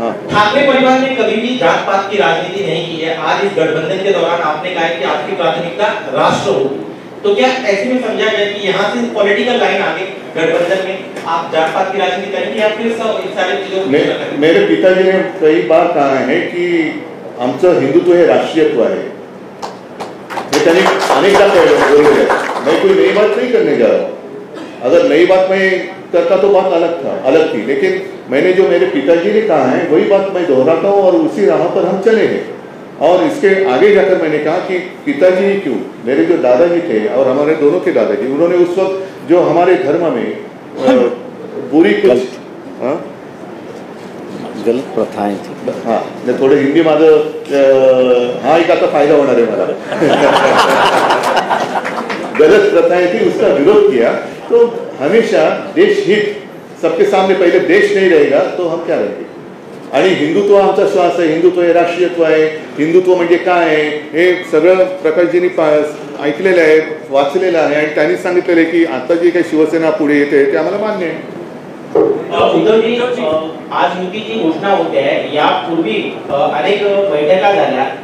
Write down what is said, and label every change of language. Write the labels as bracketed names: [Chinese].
[Hindi] ठाकरे परिवार ने कभी भी जात पात की राजनीति नहीं की है. आज इस गठबंधन के दौरान आपने कहा कि आपकी प्राथमिकता राष्ट्र होगी, तो क्या ऐसे में समझा जाए कि यहाँ से पॉलिटिकल लाइन आगे गठबंधन में आप जात पात की राजनीति करेंगे या फिर सारी चीजों? मेरे पिताजी ने कई बार कहा है कि [Marathi] आमचं हिंदुत्व हे राष्ट्रीयत्व आहे. हे त्यांनी अनेकदा बोललेलं आहे. [Hindi] मैं कोई नई बात नहीं करने जा रहा हूँ. अगर नई बात मैं करता तो बात अलग थी, लेकिन मैंने जो मेरे पिताजी ने कहा है वही बात मैं दोहराता हूँ और उसी राह पर हम चले हैं. और इसके आगे जाकर मैंने कहा कि पिताजी ही क्यों, मेरे जो दादाजी थे और हमारे दोनों के दादाजी, उन्होंने उस वक्त जो हमारे धर्म में बुरी कुछ गलत प्रथाएं थी. [Marathi] हाँ, मैं थोडं हिंदी माझं हा एक आता फायदा होणार आहे मला. [Hindi] गलत प्रथाएं थी उसका विरोध किया. तो हमेशा देश हित सबके सामने, पहले देश नहीं रहेगा तो हम क्या रहेंगे. [Marathi] आणि हिंदुत्व आमचा श्वास आहे, हिंदुत्व हे राष्ट्रीयत्व आहे, हिंदुत्व म्हणजे काय आहे हे सगळं प्रकाशजींनी ऐकलेलं आहे, वाचलेलं आहे आणि त्यांनी सांगितलेलं आहे की आता जी काही शिवसेना पुढे येते ते आम्हाला मान्य आहे. उद्धवजी, आज युतीची घोषणा होते आहे, यापूर्वी अनेक बैठका झाल्या.